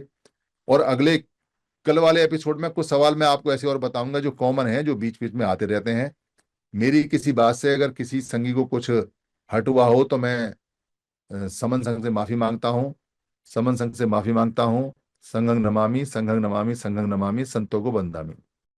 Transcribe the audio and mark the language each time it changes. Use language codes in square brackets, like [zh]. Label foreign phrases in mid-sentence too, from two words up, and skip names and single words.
[hi] और अगले कल वाले एपिसोड में कुछ सवाल मैं आपको ऐसे और बताऊंगा जो कॉमन है, जो बीच बीच में आते रहते हैं। मेरी किसी बात से अगर किसी संगी को कुछ हट हुआ हो तो मैं समन संघ से माफी मांगता हूँ। समन संघ से माफी मांगता हूँ। [pi] संघं नमामि, संघं नमामि, संघं नमामि, [hi] संतों को बंदामी।